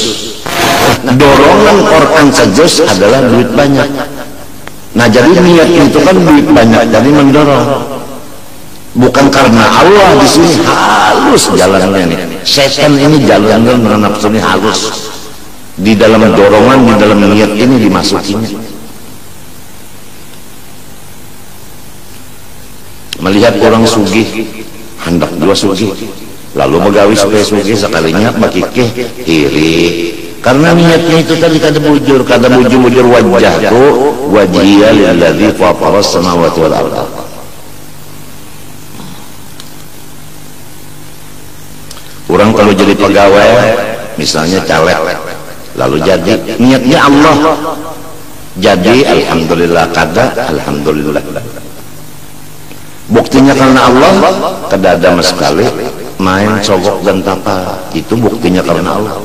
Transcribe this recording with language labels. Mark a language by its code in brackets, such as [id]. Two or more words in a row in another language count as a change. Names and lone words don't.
[id] Dorongan Quran sejus adalah duit banyak. Nah jadi niat itu kan duit banyak, jadi mendorong. Bukan karena Allah. Di sini halus jalannya nih. Setan ini jalannya dengan nafsu ini halus. Di dalam dorongan, di dalam niat ini dimasukinya. [bjn] Melihat orang sugih, hendak juga sugih, lalu begawi supaya sugih, sekalinya bakikeh iri. Karena niatnya itu tadi kada bujur wajahku [ar] wajhiya lilladzi fatara as-samawati wal ardh. [id] Orang kalau jadi pegawai misalnya caleg, lalu jadi niatnya Allah, jadi alhamdulillah, kada alhamdulillah. Buktinya karena Allah, kada ada sekali main sogok dan tapa, itu buktinya karena Allah.